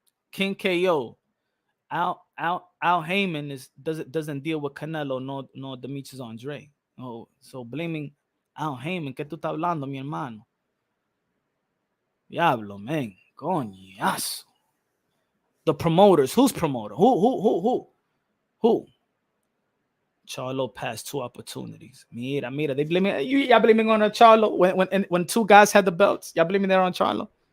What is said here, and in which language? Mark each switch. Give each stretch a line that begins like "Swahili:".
English: King KO, Al Heyman doesn't deal with Canelo nor Demetrius Andrade. Oh, so blaming
Spanish: Al Heyman, ¿qué tú estás hablando, mi hermano? Diablo, man, coñazo.
English: The promoters, who's promoter? Who? Charlo passed 2 opportunities. Mira, they blaming y'all blaming on Charlo when 2 guys had the belts. Y'all blaming that on Charlo.